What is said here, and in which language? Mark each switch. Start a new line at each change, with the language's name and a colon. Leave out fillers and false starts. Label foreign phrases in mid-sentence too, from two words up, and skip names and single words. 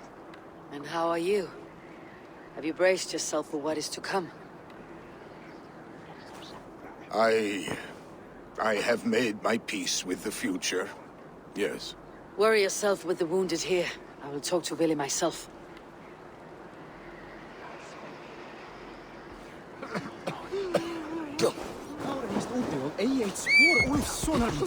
English: And how are you? Have you braced yourself for what is to come? I have made my peace with the future, yes. Worry yourself with the wounded here. I will talk to Billy myself.
Icelandic: Kárin hýst úti og eigi eitt spor Úlfs sonar míns.